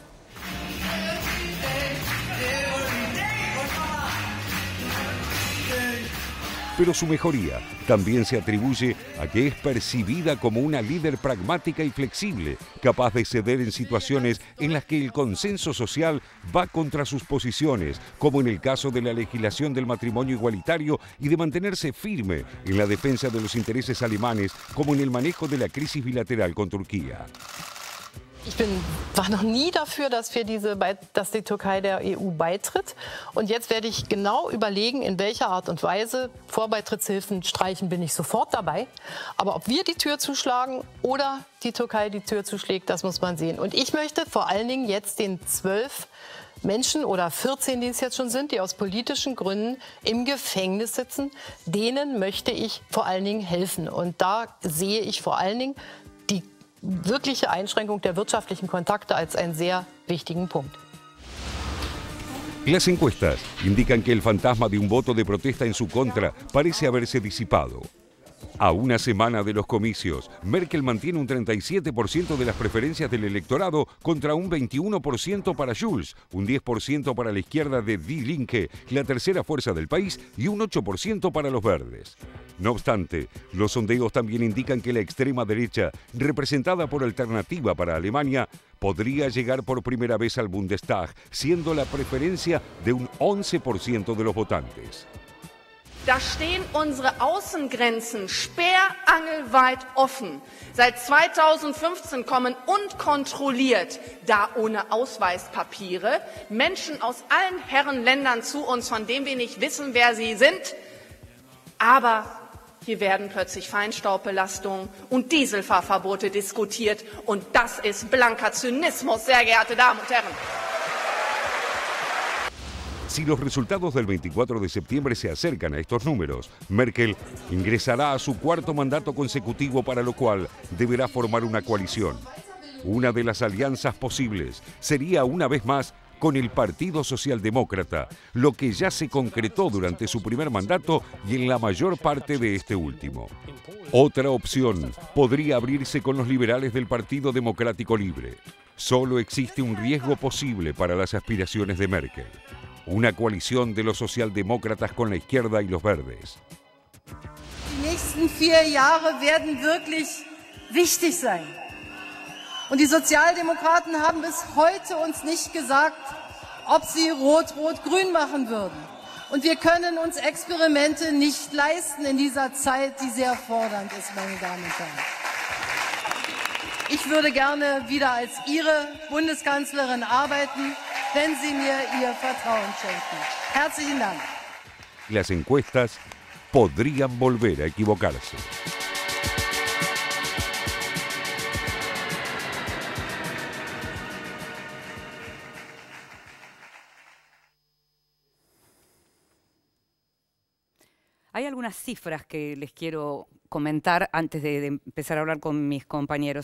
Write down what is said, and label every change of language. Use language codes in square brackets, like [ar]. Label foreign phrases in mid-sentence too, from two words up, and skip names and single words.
[es] Pero su mejoría también se atribuye a que es percibida como una líder pragmática y flexible, capaz de ceder en situaciones en las que el consenso social va contra sus posiciones, como en el caso de la legislación del matrimonio igualitario, y de mantenerse firme en la defensa de los intereses alemanes, como en el manejo de la crisis bilateral con Turquía. [de] Ich war noch nie dafür, dass die Türkei der EU beitritt. Und jetzt werde ich genau überlegen, in welcher Art und Weise. Vorbeitrittshilfen streichen bin ich sofort dabei. Aber ob wir die Tür zuschlagen oder die Türkei die Tür zuschlägt, das muss man sehen. Und ich möchte vor allen Dingen jetzt den 12 Menschen oder 14, die es jetzt schon sind, die aus politischen Gründen im Gefängnis sitzen, denen möchte ich vor allen Dingen helfen. Und da sehe ich vor allen Dingen die wirkliche Einschränkung der wirtschaftlichen Kontakte als einen sehr wichtigen Punkt. [es] Las encuestas indican que el fantasma de un voto de protesta en su contra parece haberse disipado. A una semana de los comicios, Merkel mantiene un 37% de las preferencias del electorado contra un 21% para Schulz, un 10% para la izquierda de Die Linke, la tercera fuerza del país, y un 8% para los verdes. No obstante, los sondeos también indican que la extrema derecha, representada por Alternativa para Alemania, podría llegar por primera vez al Bundestag, siendo la preferencia de un 11% de los votantes. [de] Da stehen unsere Außengrenzen sperrangelweit offen. Seit 2015 kommen unkontrolliert, da ohne Ausweispapiere, Menschen aus allen Herrenländern zu uns, von denen wir nicht wissen, wer sie sind. Aber hier werden plötzlich Feinstaubbelastungen und Dieselfahrverbote diskutiert. Und das ist blanker Zynismus, sehr geehrte Damen und Herren. [es] Si los resultados del 24 de septiembre se acercan a estos números, Merkel ingresará a su cuarto mandato consecutivo, para lo cual deberá formar una coalición. Una de las alianzas posibles sería, una vez más, con el Partido Socialdemócrata, lo que ya se concretó durante su primer mandato y en la mayor parte de este último. Otra opción podría abrirse con los liberales del Partido Democrático Libre. Solo existe un riesgo posible para las aspiraciones de Merkel: una coalición de los socialdemócratas con la izquierda y los verdes. [de] Die nächsten 4 Jahre werden wirklich wichtig sein. Und die Sozialdemokraten haben bis heute uns nicht gesagt, ob sie Rot-Rot-Grün machen würden. Und wir können uns Experimente nicht leisten in dieser Zeit, die sehr fordernd ist, meine Damen und Herren. Ich würde gerne wieder als Ihre Bundeskanzlerin arbeiten, wenn Sie mir Ihr Vertrauen schenken. Herzlichen Dank. [es] Las encuestas podrían volver a equivocarse. Hay algunas cifras que les quiero comentar antes de empezar a hablar con mis compañeros.